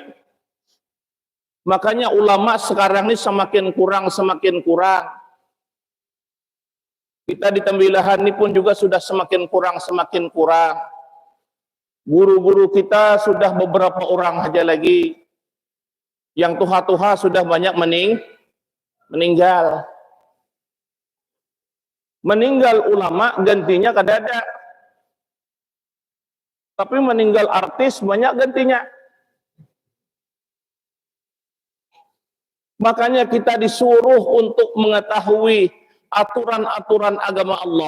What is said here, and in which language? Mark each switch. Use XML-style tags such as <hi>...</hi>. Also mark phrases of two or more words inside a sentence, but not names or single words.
<id>Makanya ulama sekarang ini semakin kurang. Kita di Tembilahan ini pun juga sudah semakin kurang. Guru-guru kita sudah beberapa orang aja lagi.</id> <bjn>Yang tuha-tuha sudah banyak meninggal. Meninggal ulama gantinya kada ada.</bjn> <id>Tapi meninggal artis banyak gantinya. Makanya kita disuruh untuk mengetahui aturan-aturan agama Allah.</id>